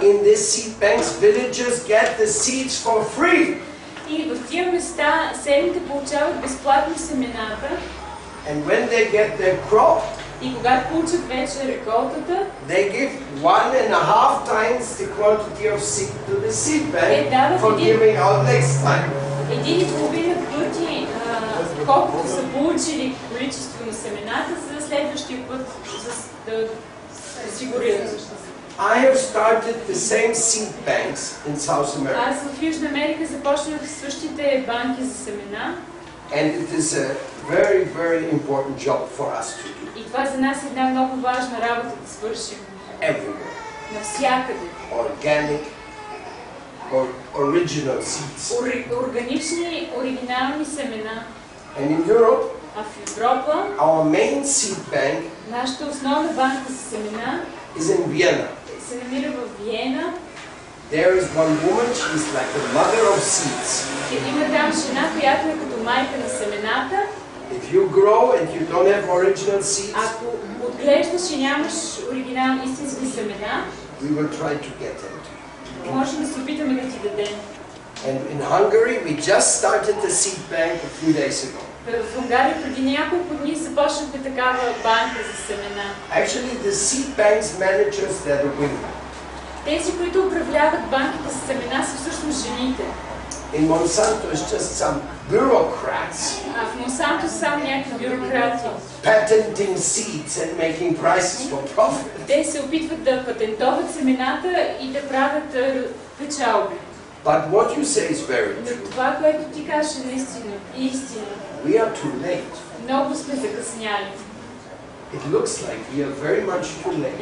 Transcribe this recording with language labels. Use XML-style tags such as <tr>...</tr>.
<en>In these seed banks, villagers get the seeds for free.</en> <bg>И в тия места селите получават безплатно семената.</bg> <en>And when they get their crop,</en> <bg>И когато получат вече реколтата,</bg> <en>they give 1.5 times the quantity of seed to the seed bank for giving out next time.</en> <bg>1,5 пъти колкото са получили количество на семената за следващия път, за да осигурят.</bg> <en>I have started the same seed banks in South America.</en> <bg>Аз в Южна Америка започнах същите банки за семена.</bg> <en>And it is a very, very important job for us to do.</en> <bg>И това за нас е една много важна работа да свършим.</bg> <en>Everywhere.</en> <bg>Навсякъде.</bg> <en>Organic or original seeds.</en> <bg>Органични, оригинални семена.</bg> <en>And in Europe,</en> <bg>А в Европа,</bg> <en>our main seed bank</en> <bg>нашата основна банка за семена</bg> <en>is in Vienna.</en> <bg>се намира в Виена.</bg> <en>There is one woman, she's like the mother of seeds.</en> <bg>Има там жена, която е като майка на семената.</bg> <en>If you grow and you don't have original seeds,</en> <bg>Ако отглеждаш и нямаш оригинални истински семена,</bg> <en>we will try to get them to you.</en> <bg>може да се опитаме да ти дадем.</bg> <en>And in Hungary, we just started the seed bank a few days ago.</en> <bg>В Унгария преди няколко дни започнахме такава банка за семена.</bg> <en>Actually, the seed bank's managers, they're the women.</en> <bg>Тези, които управляват банките за семена, са всъщност жените.</bg> <en>In Monsanto, it's just some bureaucrats</en> <bg>А в Монсанто са само някакви бюрократи.</bg> <en>patenting seeds and making prices for profit.</en> <bg>Те се опитват да патентоват семената и да правят печалби.</bg> <en>But what you say is very</en> <bg>Но</bg> <en>true.</en> <bg>това, което ти кажеш, е наистина истина.</bg> <en>We are too late.</en> <bg>Много сме закъсняли.</bg> <en>It looks like we are very much too late.</en>